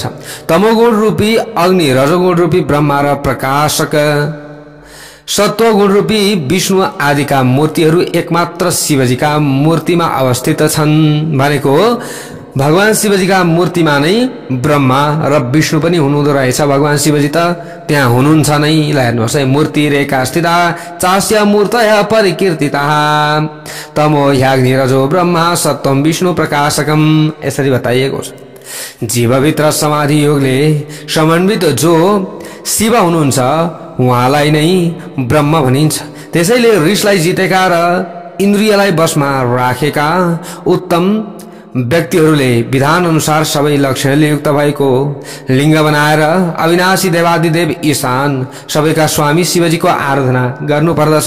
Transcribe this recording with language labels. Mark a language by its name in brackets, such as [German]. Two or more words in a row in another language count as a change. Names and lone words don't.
[Nepali] तमोगुण रूपी अग्नि, रजोगुण रूपी ब्रह्मा र प्रकाशक, सत्वगुण रूपी विष्णु आदिका मूर्तिहरू एकमात्र शिवजीका मूर्तिमा अवस्थित छन्। भनेको भगवान शिवजीका मूर्तिमा नै ब्रह्मा र विष्णु पनि हुनुहुँदो रहेछ। भगवान शिवजी त त्यहाँ हुनुहुन्छ नै। ल हेर्नुहोस् है, [Sanskrit] मूर्ति रेखा स्थिता चास्य मूर्तयः परिकीर्तिताः तमो ह्याग्नि रजो ब्रह्मा सत्वम विष्णु प्रकाशकम। [Nepali] यसरी बताइएको छ। जीवभित्र समाधि योगले समन्वित जो शिव हुनुहुन्छ उहाँलाई नै ब्रह्म भनिन्छ। त्यसैले रिसलाई जितेका र इन्द्रियलाई बसमा राखेका उत्तम व्यक्तिहरूले विधान अनुसार सबै लक्षणले युक्त भएको लिङ्ग बनाएर अविनाशी देवादिदेव ईशान सबैका स्वामी शिवजीको आराधना गर्नुपर्दछ।